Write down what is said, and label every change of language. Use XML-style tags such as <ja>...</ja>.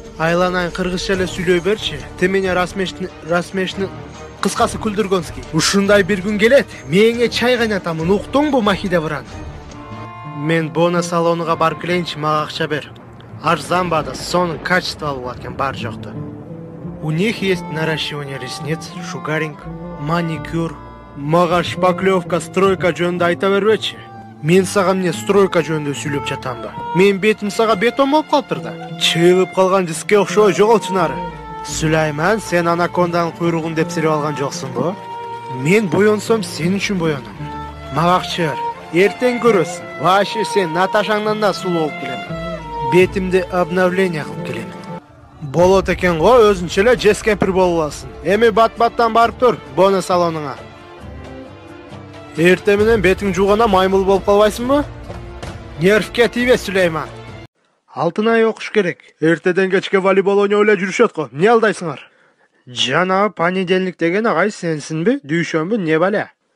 <ky>Айланайын кыргызча эле сүйлөй берчи.</ky> <ru>Ты меня расмешни</ru> <ky>кыскасы күлдүргөнский. Ушундай бир күн келет. Меңе чай кайнатамын. Уктуңбу Махиде Бран? Мен бона салонуга барып келейинчи, мага акча бер. Арзан бада, сонун качестволуу болот экен бар жокту.</ky> <ru>У них есть наращивание ресниц, шугаринг, маникюр.</ru> <ky>Мага шпаклевка, стройка жөнүндө айта бербечи. Мен сага эмне стройка жөнүндө сүйлөп жатамбы? Мен бетим сага бетон болуп калыптыр да. Чыгып калган диске окшой жоголчу нары. Сүлайман, сен анаконданын куйругун деп силеп алган жоксуңбу? Мен боёнсом сен үчүн боёнум. Мага акча бер. Эртең көрөсүң. Вообще сен Наташаңдан да сулуу болуп келем. Бетимди обновление кылып келем. Болот экен го, өзүнчө эле жес кемпир болуп аласың. Эми бат-баттан барып тур, боно салонуңа. Эрте менен бетиң жууганда маймыл болуп калбайсыңбы? Нервке тийбе, Сүлейман. Алтын ай окуш керек. Эртеден кечке волейбол ойноп эле жүрүшөт го. Эмне алдайсыңар? Жана понедельник деген агай сенсинби, дүйшөмбү, не бале?</ky>